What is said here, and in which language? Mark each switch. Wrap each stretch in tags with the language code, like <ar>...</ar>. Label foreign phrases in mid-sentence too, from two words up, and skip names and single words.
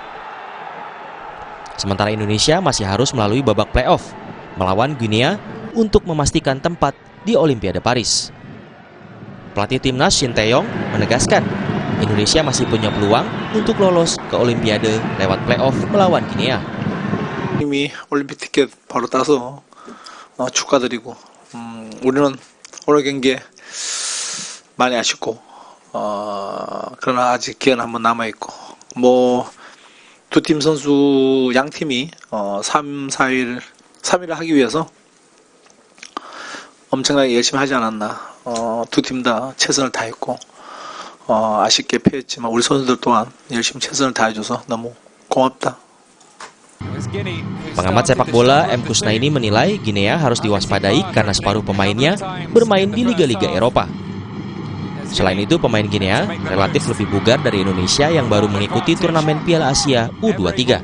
<id>Sementara Indonesia masih harus melalui babak playoff melawan Guinea untuk memastikan tempat di Olimpiade Paris. Pelatih timnas Shin Tae-yong menegaskan Indonesia masih punya peluang untuk lolos ke Olimpiade lewat playoff melawan Guinea.</id> <ko>이미 올림픽 티켓 바로 따서 축하드리고 우리는 오늘 경기에 많이 아쉽고 그러나 아직 기회는 한번 남아있고 두 팀 선수 양 팀이 3위를 하기 위해서 엄청나게 열심히 하지 않았나. 두 팀 다 최선을 다했고 아쉽게 패했지만 우리 선수들 또한 열심히 최선을 다해줘서 너무 고맙다.</ko> <id>Pengamat sepak bola M. Kusnaini menilai Guinea harus diwaspadai karena separuh pemainnya bermain di liga-liga Eropa. Selain itu, pemain Guinea relatif lebih bugar dari Indonesia yang baru mengikuti turnamen Piala Asia U23.</id>